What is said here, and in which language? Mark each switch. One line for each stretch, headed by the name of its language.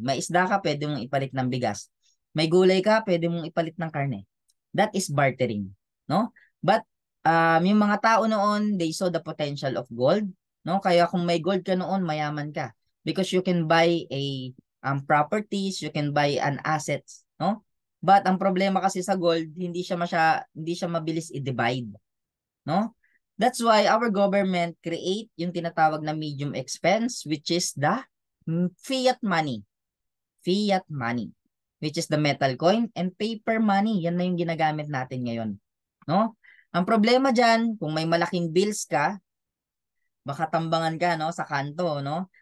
Filipino: May isda ka, pwede mong ipalit ng bigas. May gulay ka, pwede mong ipalit ng karne.
English: That is bartering, no? But
Filipino: yung mga tao noon,
English: they saw the potential of gold, no?
Filipino: Kaya kung may gold ka noon, mayaman ka
English: because you can buy a properties, you can buy an assets, no?
Filipino: But ang problema kasi sa gold, hindi siya mabilis i-divide. No?
English: That's why our government create
Filipino: yung tinatawag na
English: medium expense which is the fiat money. Fiat money which is the metal coin and paper money.
Filipino: Yan na yung ginagamit natin ngayon. No? Ang problema dyan, kung may malaking bills ka, baka tambangan ka no, sa kanto. No?